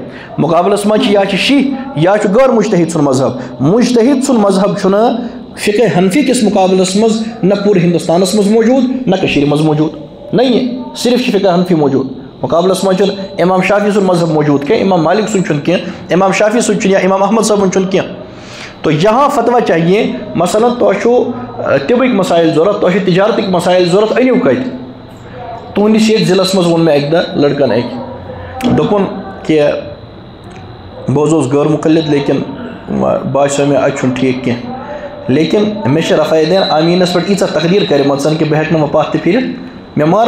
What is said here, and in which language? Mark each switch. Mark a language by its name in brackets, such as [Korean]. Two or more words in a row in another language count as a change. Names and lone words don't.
[Kashmiri] مقابلس منٛز چھِ یا چھِ شیعہ یا چھُ غٲر مجتہد سُنٛد مذہب. مجتہد سُنٛد مذہب چھُنہٕ فقہ حنفی کس مقابلس منٛز نہ پوٗرٕ ہندوستانس منٛز موجوٗد، نہ کٔشیٖرِ منٛز موجوٗد. نہیں، صرف چھِ فقہ حنفی موجوٗد. مقابلس منٛز چھُنہٕ امام شافی سُنٛد مذہب موجوٗد کینٛہہ، امام مالک سُنٛد چھُنہٕ کینٛہہ، امام شافی سُنٛد چھُنہٕ، یا امام احمد صٲبُن چھُنہٕ کینٛہہ. [Urdu] تو یہاں فتویٰ چاہیے. [Kashmiri] مثلاً تۄہہِ چھُو طبٕکۍ مسائل ضوٚرتھ، تۄہہِ چھُ تجارتٕکۍ مسائل ضوٚرتھ، أنِو کتہِ؟ تُہنٛدِس ییٚتہِ ضلعس منٛز ووٚن مےٚ اَکہِ دۄہ لڑکن أکۍ، دوٚپُن کہِ بہٕ حظ اوسُس غٲر مُقلد لیکن باسیو مےٚ اَتہِ چھُنہٕ ٹھیٖک کینٛہہ. لیکن مےٚ چھِ رفع الدین آمیٖنس پٮ۪ٹھ ییٖژاہ تقدیٖر کَرِمَژ کہِ بہٕ ہٮ۪کہٕ نہٕ وۄنۍ پتھ تہِ پھِرِتھ، مےٚ مارن.